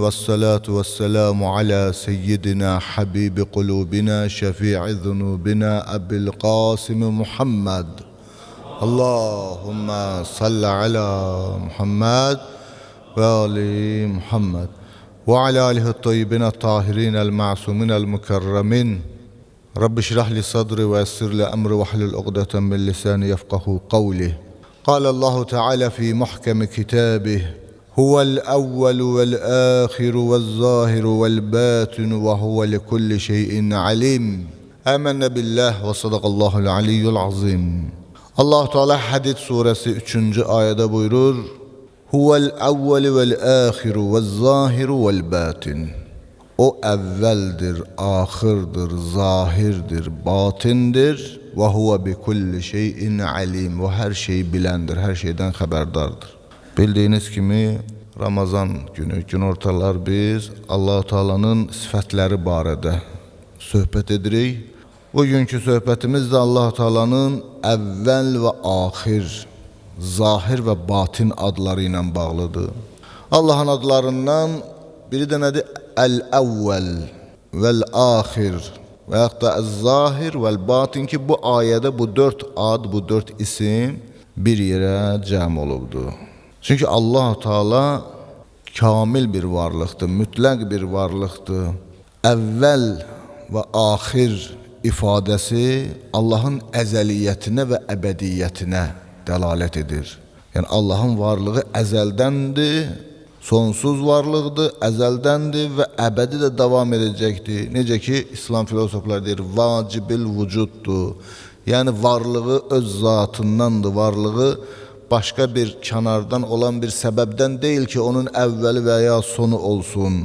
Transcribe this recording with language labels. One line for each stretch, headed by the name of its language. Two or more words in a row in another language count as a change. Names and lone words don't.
Arabic: والصلاة والسلام على سيدنا حبيب قلوبنا شفيع ذنوبنا أبي القاسم محمد. اللهم صل على محمد وآل محمد وعلى آله الطيبين الطاهرين المعصومين المكرمين. رب اشرح لي صدري ويسر لي أمري واحلل عقدة من لساني يفقهوا قولي. قال الله تعالى في محكم كتابه. هو الأول والآخر والظاهر والباطن وهو بكل شيء عليم. آمنا بالله وصدق الله العلي العظيم.
Turkish: Allah Teala Hadid suresi 3. ayette buyurur:
Arabic: هو الأول والآخر والظاهر والباطن.
Turkish: O evveldir, ahırdır, zahirdir, batindir.
Arabic: وهو بكل شيء عليم.
Turkish: O her şeyi bilendir, her şeyden haberdardır.
Azerbaijani: Bildiğiniz gibi Ramazan günü, gün ortalar biz Allah-u Teala'nın sıfatları barədə söhbət edirik. Bugünkü söhbətimiz de Allah-u Teala'nın evvel ve ahir, zahir ve batin adları ile bağlıdır.
Turkish: Allah'ın adlarından biri de nedir?
Arabic: الأول والآخر
Azerbaijani: ve hatta
Arabic: الظاهر والباطن
Azerbaijani: ki bu ayede bu dört ad, bu dört isim bir yere cəm olubdu. Çünkü Allah-u Teala kamil bir varlıqdır, mütləq bir varlıqdır. Evvel ve ahir ifadesi Allah'ın əzəliyyətinə və əbədiyyətinə dəlalət edir. Yani Allah'ın varlığı əzəldəndir, sonsuz varlıqdır, əzəldəndir və əbədi də davam edəcəkdir. Necə ki, İslam filosofları deyir, vacibil vücuddur. Yəni varlığı öz zatındandır, varlığı başka bir kənardan olan bir səbəbdən deyil ki, onun əvvəli və ya sonu olsun.